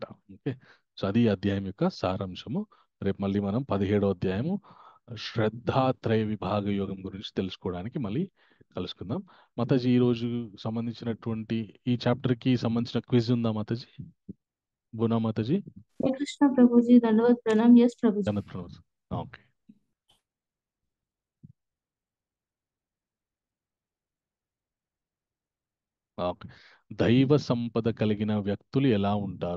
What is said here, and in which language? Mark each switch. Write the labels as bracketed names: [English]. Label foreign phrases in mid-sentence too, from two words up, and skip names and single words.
[Telugu] ఓకే, సో అది ఈ అధ్యాయం యొక్క సారాంశము. రేపు మళ్ళీ మనం 17వ అధ్యాయము శ్రద్ధాత్రయ విభాగ యోగం గురించి తెలుసుకోవడానికి మళ్ళీ కలుసుకుందాం. మాతాజీ ఈరోజు సంబంధించినటువంటి ఈ చాప్టర్కి సంబంధించిన క్విజ్ ఉందా మాతాజీ? బునా మాతాజీ? [Hindi] श्री कृष्ण प्रभु जी दंडवत प्रणाम। यस प्रभु जी। [Telugu] ఓకే, ఓకే. దైవ సంపద కలిగిన వ్యక్తులు ఎలా ఉంటారు?